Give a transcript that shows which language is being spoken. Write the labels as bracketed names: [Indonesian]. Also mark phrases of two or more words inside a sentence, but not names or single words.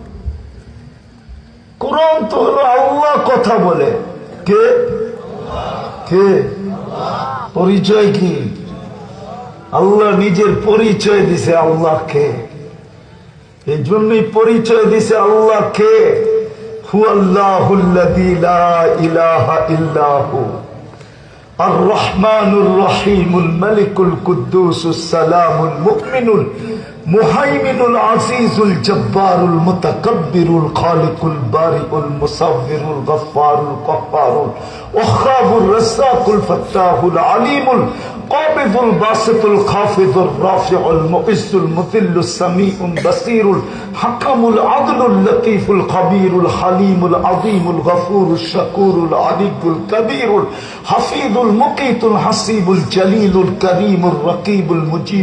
[Bangla] কোরআন তো হলো আল্লাহ কথা বলে। কে? কে? পরিচয় কি? আল্লাহ নিজের পরিচয় দিছে আল্লাহকে। এই জন্যই পরিচয় দিছে আল্লাহকে। [Arabic] هو الله الذي لا إله إلا هو الرحمن الرحيم الملك القدوس السلام المؤمن المهيمن العزيز الجبار المتكبر الخالق البارئ المصور الغفار القهار الوهاب الرزاق الفتاح العليم قابض الباسط الخافض الرافع المعز المذل السميع البصير الحكم العدل اللطيف الخبير الحليم العظيم الغفور الشكور العلي الكبير الحفيظ المقيت الحسيب الجليل الكريم الرقيب المجيب